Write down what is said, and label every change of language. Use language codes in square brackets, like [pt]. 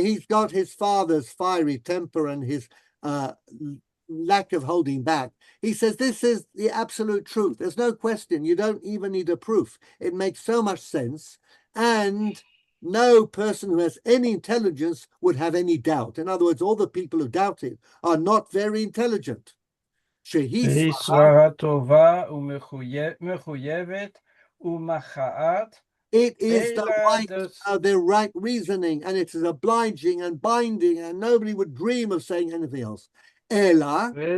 [en] He's got his father's fiery temper and his lack of holding back. He says this is the absolute truth. There's no question. You don't even need a proof. It makes so much sense. And no person who has any intelligence would have any doubt. In other words, all the people who doubt it are not very intelligent. [he] שהיא סברה טובה ומחויבת ומכרעת. [en] It is the right reasoning, and it is obliging and binding, and nobody would dream of saying anything else. Ela.